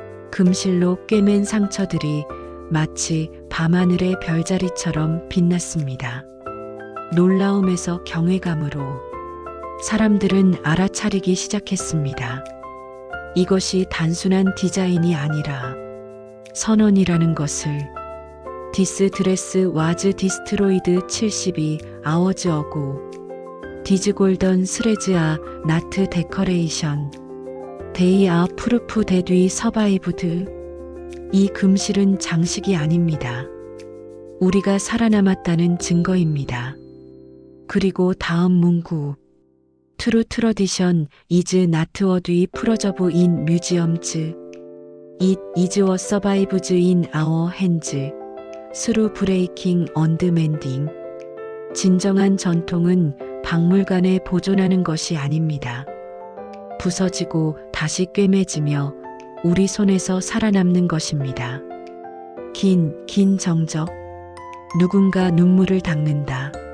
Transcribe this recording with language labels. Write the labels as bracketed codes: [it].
[ko] 금실로 꿰맨 상처들이 마치 밤하늘의 별자리처럼 빛났습니다. 놀라움에서 경외감으로 사람들은 알아차리기 시작했습니다. 이것이 단순한 디자인이 아니라 선언이라는 것을. [en] This dress was destroyed 72 hours ago. These golden threads are not decoration. They are proof that we survived. [ko] 이 금실은 장식이 아닙니다. 우리가 살아남았다는 증거입니다. 그리고 다음 문구. [en] True tradition is not what we preserve in museums. It is what survives in our hands. through breaking and mending. [ko] 진정한 전통은 박물관에 보존하는 것이 아닙니다. 부서지고 다시 꿰매지며 우리 손에서 살아남는 것입니다. 긴 정적. 누군가 눈물을 닦는다.